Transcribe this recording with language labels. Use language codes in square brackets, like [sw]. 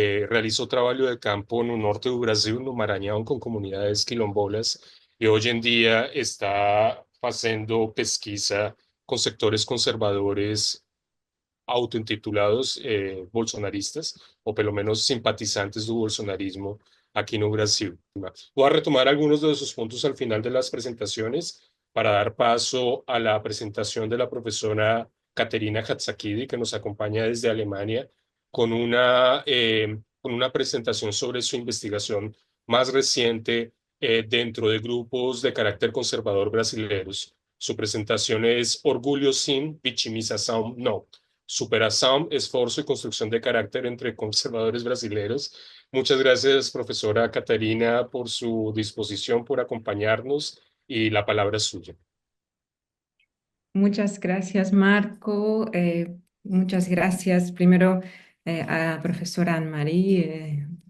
[pt] Realizou trabalho de campo no norte do Brasil, no Maranhão, com comunidades quilombolas, e hoje em dia está fazendo pesquisa com setores conservadores autointitulados bolsonaristas, ou pelo menos simpatizantes do bolsonarismo aqui no Brasil. [es] Voy a retomar algunos de esos puntos al final de las presentaciones para dar paso a la presentación de la profesora Caterina Hatzakidi, que nos acompaña desde Alemania, con una presentación sobre su investigación más reciente dentro de grupos de carácter conservador brasileños. Su presentación es Orgulho Sim, Vitimização No. Superación, esfuerzo y construcción de carácter entre conservadores brasileños. Muchas gracias, profesora Catarina, por su disposición, por acompañarnos y la palabra es suya. Muchas gracias, Marco. Muchas gracias primero a profesora Anne-Marie.